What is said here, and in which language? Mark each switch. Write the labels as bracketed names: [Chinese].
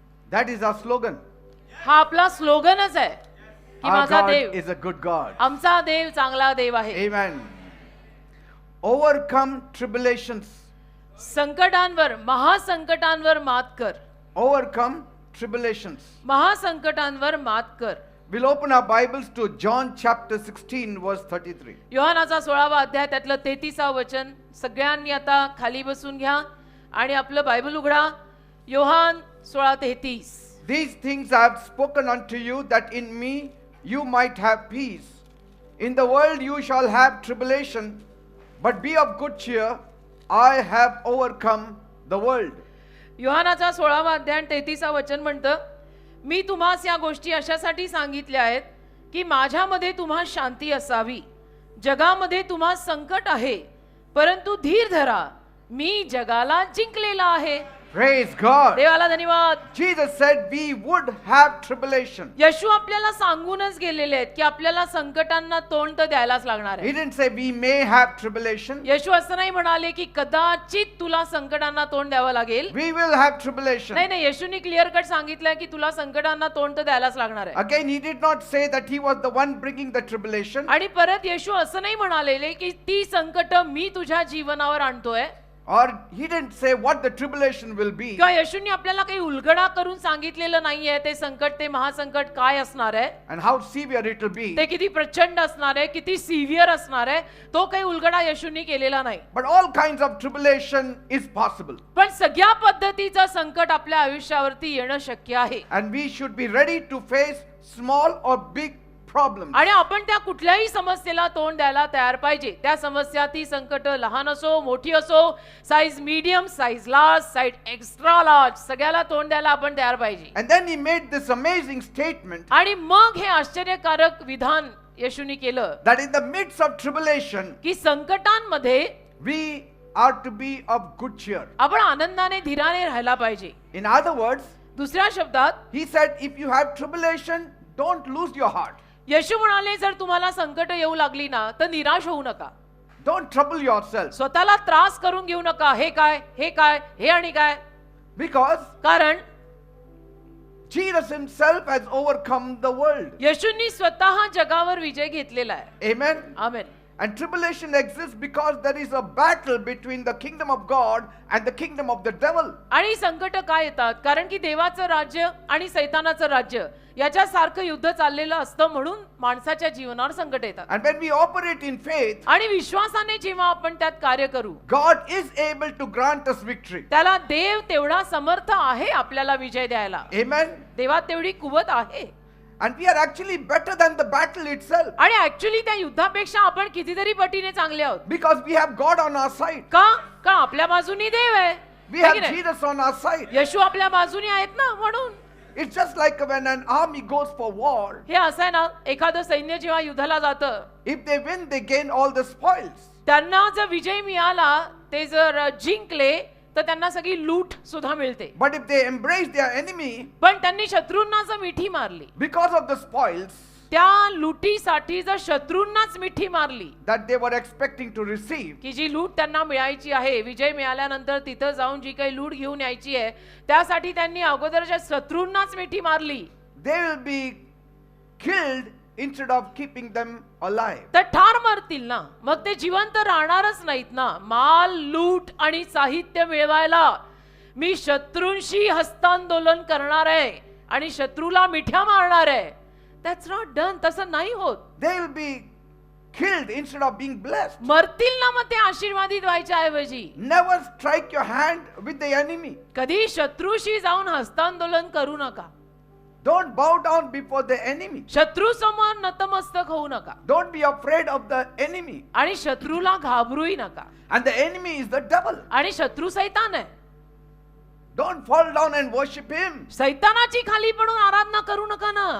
[English] That is our slogan. [Marathi] हा आपला स्लोगनच आहे की [English] Our [Marathi] माझा [English] God [Marathi] Dev, [English] is a good God. [Marathi] आमचा देव चांगला देव आहे. [English] Amen. Overcome tribulations. [Marathi] संकटांवर, महासंकटांवर मात कर. [English] Overcome tribulations. [Marathi] महासंकटांवर मात कर. [English] We'll open our Bibles to John chapter 16 verse 33. [Marathi] योहानाचा 16वा अध्याय त्यातलं 33व वचन. सगळ्यांनी आता खाली बसून घ्या आणि आपलं बायबल उघडा. Yohan 16:33. [English] These things I have spoken unto you, that in me you might have peace. In the world you shall have tribulation, but be of good cheer. I have overcome the world. [Marathi] योहानाचा 16वा अध्याय 33व वचन म्हणतं, मी तुम्हास या गोष्टी अशासाठी सांगितल्या आहेत की माझ्यामध्ये तुम्हा शांती असावी. जगामध्ये तुम्हा संकट आहे, परंतु धीर धरा, मी जगाला जिंकलेला आहे. [English] Praise God. [Marathi] देवाला धन्यवाद. [English] Jesus said we would have tribulation. [Marathi] येशू आपल्याला सांगूनच गेलेले आहेत की आपल्याला संकटांना तोंड तर द्यायलाच लागणार [English] He [Marathi] आहे. [English] didn't say we may have tribulation. [Marathi] येशू असं नाही म्हणाले की कदाचित तुला संकटांना तोंड द्यावं लागेल. [English] We will have tribulation. [Marathi] नाही नाही, येशूनी क्लिअर कट सांगितलंय की तुला संकटांना तोंड तर द्यायलाच लागणार आहे. [English] Again, he did not say that he was the one bringing the tribulation. [Marathi] आणि परत येशू असं नाही म्हणालेले की ती संकट मी तुझ्या जीवनावर आणतोय. [English] Or he didn't say what the tribulation will be. [Marathi] किंवा येशूंनी आपल्याला काही उलगडा करून सांगितलेलं नाहीये ते संकट, ते महासंकट काय असणार आहे, [English] And how severe it will be. [Marathi] ते किती प्रचंड असणार आहे, किती सिव्हिअर असणार आहे, तो काही उलगडा येशूंनी केलेला नाही. [English] But all kinds of tribulation is possible. [Marathi] पण सगळ्या पद्धतीचं संकट आपल्या आयुष्यावरती येणं शक्य आहे. [English] And we should be ready to face small or big problems. [Marathi] आणि आपण त्या कुठल्याही समस्येला तोंड द्यायला तयार पाहिजे. त्या समस्या, ती संकट लहान असो मोठी असो, [English] size medium, size large, size extra large, [Marathi] सगळ्याला तोंड द्यायला आपण तयार पाहिजे. [English] And then he made this amazing statement [Marathi] आणि मग हे आश्चर्यकारक विधान येशूनी केलं [English] that in the midst of tribulation [Marathi] की संकटांमध्ये [English] we are to be of good cheer. [Marathi] आपण आनंदाने, धीराने राहायला पाहिजे. [English] In other words, [Marathi] दुसऱ्या शब्दात [English] he said if you have tribulation, don't lose your heart. [Marathi] येशू म्हणाले, जर तुम्हाला संकट येऊ लागली ना तर निराश होऊ नका. Don't trouble yourself. स्वतःला त्रास करून घेऊ नका. हे काय, हे काय, हे आणि काय. [English] Because [Marathi] कारण [English] Jesus himself has overcome the world. [Marathi] येशूंनी स्वतः जगावर विजय घेतलेला आहे. [English] Amen. [Marathi] Amen. [English] And tribulation exists because there is a battle between the kingdom of God and the kingdom of the devil. [Marathi] आणि संकट काय येतात, कारण की देवाचं राज्य आणि सैतानाचं राज्य याच्या सारखं युद्ध चाललेलं असतं, म्हणून माणसाच्या जीवनावर संकट येतात. [English] And when we operate in faith, [Marathi] आणि विश्वासाने जेव्हा आपण त्यात कार्य करू, [English] God is able to grant us victory. [Marathi] त्याला देव तेवढा समर्थ आहे आपल्याला विजय द्यायला. [English] Amen. [Marathi] देवात तेवढी कुवत आहे. [English] And we are actually better than the battle itself [Marathi] आणि ऍक्च्युली त्या युद्धापेक्षा आपण कितीतरी पटीने चांगले आहोत. [English] because we have God on our side. [Marathi] का? का आपल्या बाजूनी देव आहे. [English] We [Hindi] है [English] have [Marathi] की नाही? [English] Jesus on our side. [Marathi] येशू आपल्या बाजूनी आहेत ना, म्हणून. It's just like when an army goes for war. हे असं आहे ना, एखादं सैन्य जेव्हा युद्धाला जातं, If they win, they gain all the spoils. त्यांना जर विजय मिळाला, ते जर जिंकले तर त्यांना सगळी लूट सुद्धा मिळते. But if they embrace their enemy पण त्यांनी शत्रूंना जर मिठी मारली, because of the spoils त्या लुटीसाठी जर शत्रूंनाच मिठी मारली, that they were expecting to receive, की जी लूट त्यांना मिळायची आहे, विजय मिळाल्यानंतर तिथं जाऊन जी काही लूट घेऊन यायची आहे, त्यासाठी त्यांनी अगोदरच्या शत्रूंनाच मिठी मारली, they will be killed instead of keeping them alive. तर ठार मरतील ना. मग ते जिवंत राहणारच नाहीत ना. माल, लूट आणि साहित्य मिळवायला मी शत्रूंशी हस्तांदोलन करणार आहे आणि शत्रूला मिठ्या मारणार आहे. [English] That's not done. [Marathi] तसं नाही होत. [English] They will be killed instead of being blessed. [Marathi] मरतील ना मग ते आशीर्वादित व्हायच्या ऐवजी. [English] Never strike your hand with the enemy. [Marathi] कधी शत्रूशी जाऊन हस्तांदोलन करू नका. [English] Don't bow down before the enemy. [Marathi] शत्रू समोर नतमस्तक होऊ नका. [English] Don't be afraid of the enemy. [Marathi] आणि शत्रूला घाबरूही नका. [English] And the enemy is the devil. [Marathi] आणि शत्रू सैतान आहे. [English] Don't fall down and worship him. [Marathi] सैतानाची खाली पडून आराधना करू नका ना.